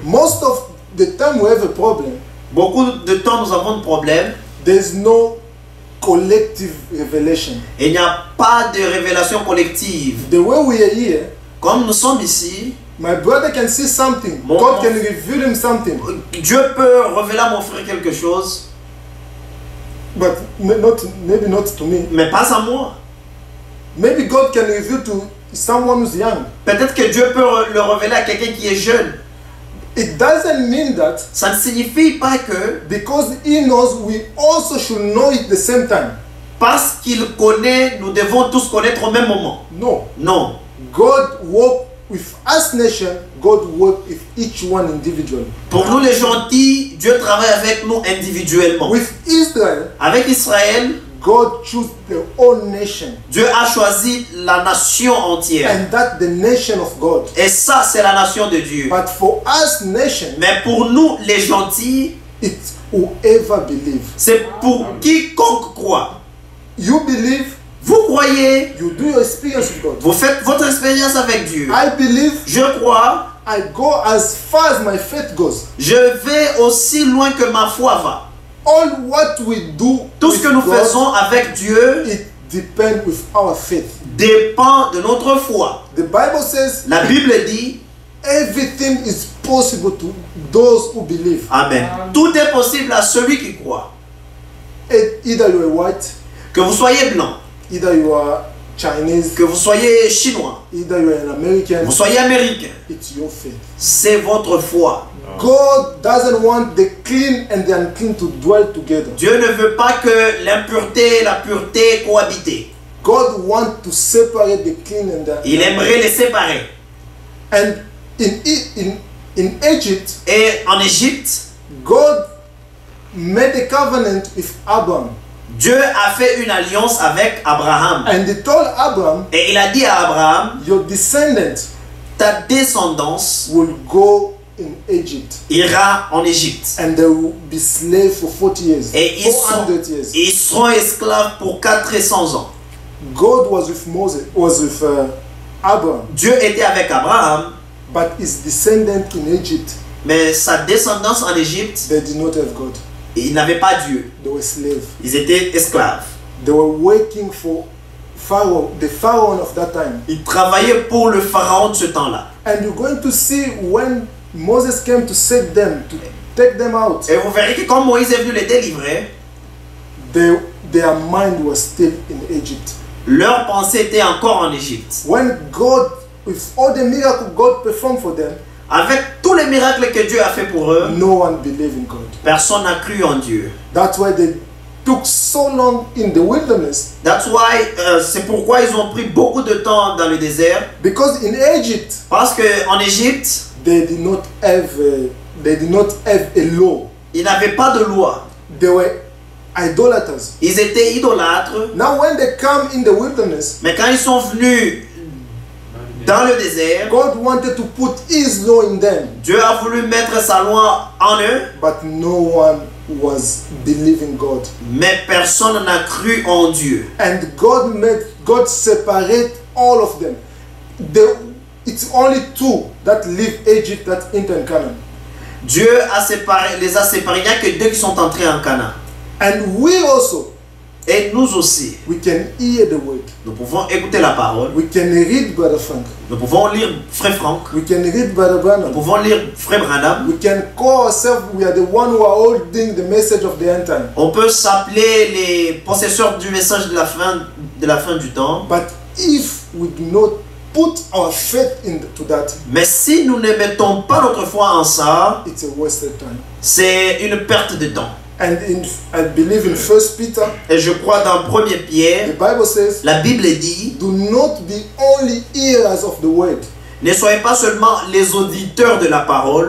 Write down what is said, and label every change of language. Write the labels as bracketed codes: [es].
[en] Most of the time we have a problem, [fr] Beaucoup de temps, nous avons de problèmes. [en] there's no collective revelation. [fr] Et il n'y a pas de révélation collective. [en] The way we are here, [fr] Comme nous sommes ici, [en] my brother can see something. [fr] Mon- [en] God can reveal him something, [fr] Dieu peut révéler à mon frère quelque chose, [en] but maybe not to me. [fr] mais pas à moi. [en] Maybe God can reveal to someone who's young. [fr] Peut-être que Dieu peut le révéler à quelqu'un qui est jeune. [en] It doesn't mean that [fr] Ça ne signifie pas que [en] because He knows, we also should know it the same time. [fr] parce qu'il connaît, nous devons tous connaître au même moment. [en] No. [fr] Non. [en] God worked with us nation, God worked with each one individually. [fr] Pour nous les gentils, Dieu travaille avec nous individuellement. [en] With Israel, [fr] Avec Israël, [en] God chose the whole nation, [fr] Dieu a choisi la nation entière. [en] and that the nation of God. [fr] Et ça, c'est la nation de Dieu. [en] But for us nation, [fr] Mais pour nous les gentils, [en] it's whoever believe. [fr] c'est pour quiconque croit. [en] You believe, [fr] Vous croyez, [en] you do your experience with God. [fr] vous faites votre expérience avec Dieu. [en] I believe, [fr] Je crois, [en] I go as far as my faith goes. [fr] je vais aussi loin que ma foi va. [en] All what we do [fr] Tout ce [en] with [fr] que nous [en] God, [fr] faisons avec Dieu [en] it depends with our faith. [fr] dépend de notre foi. [en] The Bible says [fr] La Bible dit, [en] everything is possible to those who believe. Amen. [fr] Tout est possible à celui qui croit. [en] Either you are white, [fr] Que vous soyez blanc, [en] either you are Chinese, [fr] que vous soyez chinois, [en] either you are an American, [fr] vous soyez américain. [en] it's your faith. [fr] C'est votre foi. [en] God doesn't want the clean and the unclean to dwell together. [fr] Dieu ne veut pas que l'impureté et la pureté cohabitent. [en] God wants to separate the clean and the [fr] Il aimerait les séparer. [en] And in Egypt, [fr] Et en Égypte, [en] God made a covenant with Abraham. [fr] Dieu a fait une alliance avec Abraham. [en] And he told Abraham, [fr] Et il a dit à Abraham, [en] your descendant [fr] ta descendance [en] will go in Egypt. [fr] ira en Égypte. [en] And they will be slaves for 40 years. [fr] Et [en] 400 years. [fr] ils seront esclaves pour 400 ans. [en] God was with Abraham. [fr] Dieu était avec Abraham, [en] But his descendant in Egypt, [fr] mais sa descendance en Égypte, [en] they did not have God. [fr] ils n'avaient pas Dieu. [en] They were slaves. [fr] Ils étaient esclaves. [en] They were working for Pharaoh, the Pharaoh of that time. [fr] Ils travaillaient pour le pharaon de ce temps-là. [en] And you're going to see when Moses came to set them, to take them out, [fr] Et vous verrez que quand Moïse est venu les délivrer, [en] their mind was still in Egypt. [fr] leur pensée était encore en Égypte. [en] When God, with all the miracles God performed for them, [fr] Avec tous les miracles que Dieu a fait pour eux, [en] no one believed in God. [fr] personne n'a cru en Dieu. [en] That's why they took so long in the wilderness, That's why, [fr] c'est pourquoi ils ont pris beaucoup de temps dans le désert. [en] because in Egypt [fr] Parce qu'en Égypte, [en] they did not have a law. [fr] ils n'avaient pas de loi. [en] They were idolaters. [fr] Ils étaient idolâtres. [en] Now when they come in the wilderness, [fr] Mais quand ils sont venus dans le désert, [en] God wanted to put his law in them, [fr] Dieu a voulu mettre sa loi en eux, [en] but no one was believing God. [fr] mais personne n'a cru en Dieu. [en] And God separate all of them. It's only two that leave Egypt that enter Canaan. [fr] Dieu les a séparés. Il n'y a que deux qui sont entrés en Canaan. [en] And we also, [fr] Et nous aussi, [en] we can hear the word. [fr] nous pouvons écouter la parole. [en] We can read Brother Frank. [fr] Nous pouvons lire Frère Franck. [en] We can read Brother [fr] Nous Branham. pouvons lire Frère Branham. [en] We can call ourselves, we are the one who are holding the message of the end time. [fr] On peut s'appeler les possesseurs du message de la fin du temps. [en] But if we do not put our faith into that, [fr] Mais si nous ne mettons pas notre foi en ça, [en] it's a wasted time. [fr] c'est une perte de temps. [en] And I believe in 1 Peter, [fr] Et je crois dans 1 [en] the [fr] Pierre, [en] Bible says, [fr] la Bible dit, [en] do not be only hearers of the word, [fr] ne soyez pas seulement les auditeurs de la parole,